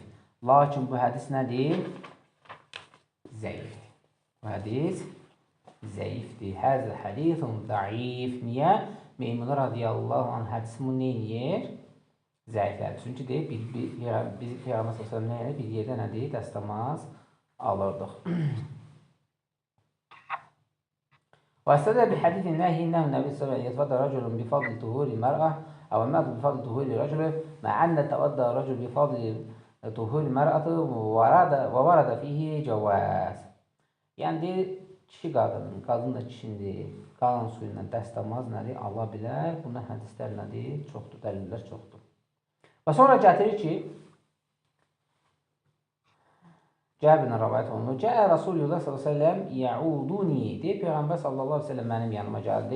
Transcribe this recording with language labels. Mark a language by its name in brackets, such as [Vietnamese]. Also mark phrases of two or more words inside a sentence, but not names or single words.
[Azerbaijani] Lakin bu hədis nədir? Zəifdir. Bu hədis zəifdir. [Arabic] هذا حديث ضعيف. [Azerbaijani] Niyə? Meymunə [Arabic] رضي الله عنه [Azerbaijani] hədisi bunu neyir? Zəiflədir. Çünki deyib, biz Peyğəmbər s.ə.v bir yerdə nədir? Dəstəmaz alırdıq. [Arabic] وأستدل بحديث النهي إنه النبي صلى الله عليه وسلم يتوضأ رجل بفضل طهور المرأة أو المرأة بفضل طهور الرجل مع أن توضأ الرجل بفضل طهور المرأة وورد فيه جواز. [Azerbaijani] Yəni deyir, kişi qadının, qadın da kişinin qalan suyla dəstəmaz nədir? Allah bilər. Buna hədislər nədir? Çoxdur, dəlillər çoxdur. Və sonra gətirir ki, Cəbirlə rəvayət olunur. [Arabic] جاء رسول الله [Azerbaijani] s.ə.v yəuduni deyib, Peyğəmbər s.ə.v mənim yanıma gəldi.